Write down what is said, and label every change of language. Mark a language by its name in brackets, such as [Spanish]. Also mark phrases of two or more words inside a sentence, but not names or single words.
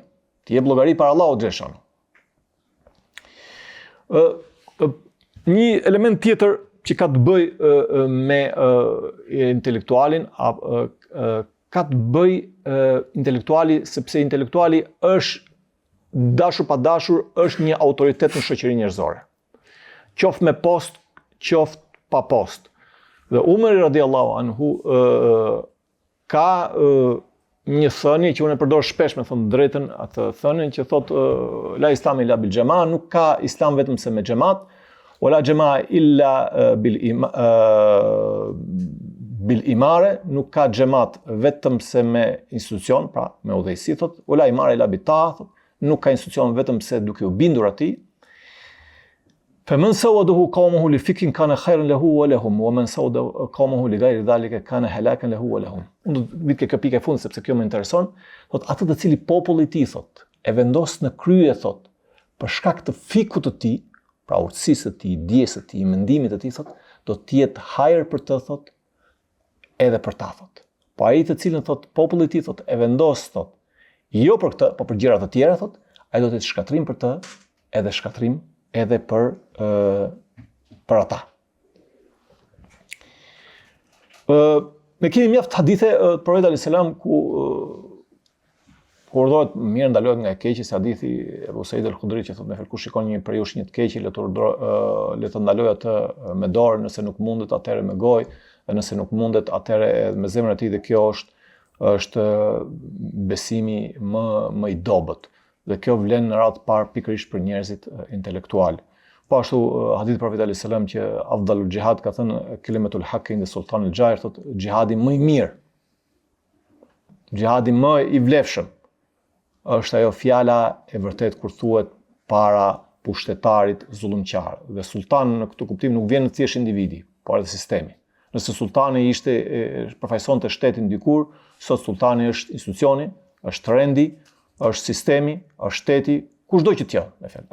[Albanian] Ti jep llogari para Allahut xhaleshan. Një element tjetër që ka të bëj me intelektualin, ka të bëj intelektuali, sepse intelektuali është dashur pa dashur, është një autoritet në shoqërinë njerëzore. Qoftë me post, qoftë pa post. Dhe Umari [Arabic] رضي الله عنه [Albanian] ka një thënie që unë e përdor shpesh me thënë drejtën, atë thënien që thotë [Arabic] لا إسلام إلا بالجماعة, [Albanian] nuk ka islam vetëm se me xhamat, [Arabic] ولا جماعة إلا بالإمارة, [Albanian] nuk ka xhamat vetëm se me institucion, pra me udhëheqësi, thotë [Arabic] ولا إمارة إلا بطاعة, [Albanian] nuk ka institucion vetëm se duke u bindur atij. [Arabic] فمن سوده قومه لفكر كان خيرا له ولهم ومن سود قومه لغير ذلك كان هلاكا له ولهم. [Albanian] Unë do të ke kapika fund sepse kjo më intereson. Thot atë të cili populli i tij thot e vendos në krye, thot, për shkak të fikut të tij, pra urtësisë të tij, dijes së tij, mendimit të tij, thot, do të jetë hajër për të, thot, edhe për ta, thot. Po ai të cilën, thot, populli i tij, thot, e vendos, thot, jo për këtë, po për gjëra të tjera, thot, ai do të jetë shkatrim për të, edhe shkatrim edhe për ata. Ne kemi mjaft hadithe profetit [Arabic] عليه السلام [Albanian] ku urdhërohet mirë ndalohet nga e keqja, si hadithi Ebu Said al-Khudri që thotë nëse kush shikon një prej jush një të keqë, le të ndalojë atë me dorë, nëse nuk mundet atëherë me gojë, dhe nëse nuk mundet atëherë edhe me zemrën e tij, dhe kjo është besimi më i dobët. Dhe kjo vlen në radhë parë pikërisht për njerëzit intelektual. Po ashtu hadithi profetit [Arabic] عليه السلام që أفضل الجهاد [Albanian] ka thënë [Arabic] كلمة الحق عند سلطان جائر, [Albanian] thotë jihadi më i mirë, jihadi më i vlefshëm është ajo fjala e vërtet kur thuhet para pushtetarit zullumqar. Dhe sultan në këtë kuptim nuk vjen thjesht individi, por edhe sistemi. Nëse sultani përfaqësonte shtetin dikur, sot sultani është institucioni, është trendi, është sistemi, është shteti, kushdo që t'ja, me fjalë.